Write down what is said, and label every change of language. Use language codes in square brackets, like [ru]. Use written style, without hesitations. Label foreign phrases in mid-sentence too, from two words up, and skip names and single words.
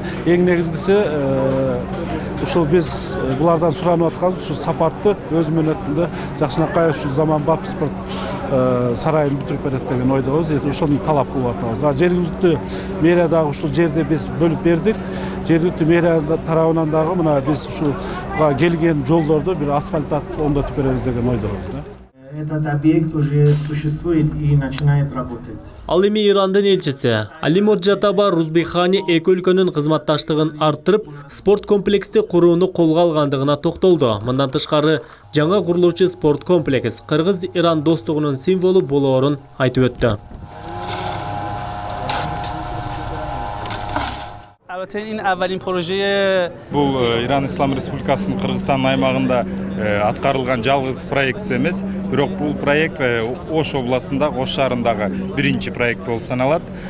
[ky] Эң негизгиси ушул биз булардан суранып атканыбыз ушу сапатты өз мөөнөтүндө жакшынакай ушул заманбап спорт сарайын бүтүрүп берет деген ойдобуз. Ошону талап кылып атабыз. Жергиликтүү мэрия дагы ушул жерди биз бөлүп бердик. Жергиликтүү мэрия тарабынан дагы мына биз ушуга келген жолдорду бир асфальттап оңдотуп беребиз деген ойдобуз. [ru] Этот объект уже существует и начинает работать. [ky] Ал эми Ирандын элчиси Алимот Жатаба Рузбихани эки өлкөнүн кызматташтыгын арттырып, спорт комплексти курууну колго алгандыгына токтолду. Мындан тышкары жаңа курулуучу спорт комплекс Кыргыз-Иран достугунун символу болоорун айтып өттү. Бул Иран Ислам Республикасынын Кыргызстан аймагында аткарылган жалгыз проект эмес, бирок бул проект Ош областында, Ош шаарындагы биринчи проект болуп саналат.